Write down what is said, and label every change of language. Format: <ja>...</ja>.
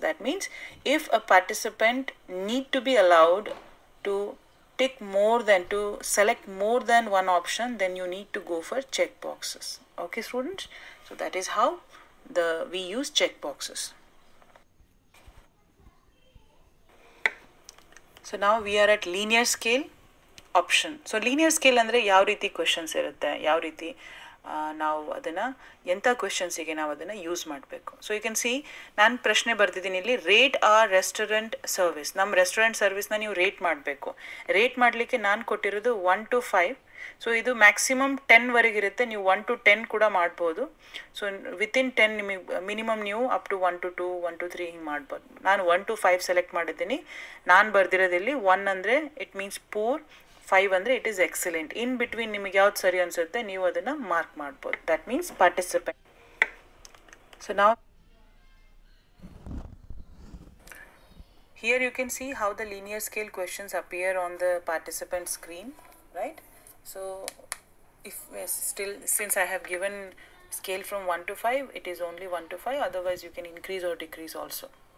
<en>That means if a participant need to be allowed to tick more than, to select more than one option, then you need to go for check boxes. Okay students, so that is how we use check boxes. So now we are at linear scale option.</en> <kn>So linear scale ಅಂದರೆ ಯಾವ ರೀತಿ questions ಇರುತ್ತೆ, ಯಾವ ರೀತಿ ನಾವು ಅದನ್ನು ಎಂಥ ಕ್ವೆಶನ್ಸಿಗೆ ನಾವು ಅದನ್ನು ಯೂಸ್ ಮಾಡಬೇಕು.</kn> <en>so you can see,</en> <kn>ನಾನು ಪ್ರಶ್ನೆ ಬರ್ತಿದ್ದೀನಿ ಇಲ್ಲಿ,</kn> <en>Rate our restaurant service.</en> <kn>ನಮ್ಮ ರೆಸ್ಟೋರೆಂಟ್ ಸರ್ವಿಸ್ನ ನೀವು ರೇಟ್ ಮಾಡಬೇಕು. ರೇಟ್ ಮಾಡಲಿಕ್ಕೆ ನಾನು ಕೊಟ್ಟಿರೋದು 1 to 5. ಸೊ ಇದು ಮ್ಯಾಕ್ಸಿಮಮ್ 10ವರೆಗಿರುತ್ತೆ, ನೀವು 1 to 10 ಕೂಡ ಮಾಡ್ಬೋದು. ಸೊ ವಿತಿನ್ 10 ನಿಮಗೆ ಮಿನಿಮಮ್ ನೀವು ಅಪ್ ಟು 1 to 2, 1 to 3 ಹಿಂಗೆ ಮಾಡ್ಬೋದು. ನಾನು 1 to 5 ಸೆಲೆಕ್ಟ್ ಮಾಡಿದ್ದೀನಿ. ನಾನು ಬರ್ದಿರೋದಿಲ್ಲಿ 1 ಅಂದರೆ</kn> <en>it means poor,</en> <kn>5 ಅಂದರೆ</kn> <en>It is excellent.</en> <kn>In between ನಿಮಗೆ ಯಾವ್ದು ಸರಿ ಅನಿಸುತ್ತೆ ನೀವು ಅದನ್ನು ಮಾರ್ಕ್ ಮಾಡ್ಬೋದು.</kn> <en>That means participant. ಸೊ ನಾವು here you can see how the linear scale questions appear on the participant screen, right? So if still, since I have given scale from 1 to 5, it is only 1 to 5, otherwise you can increase or decrease also.</en>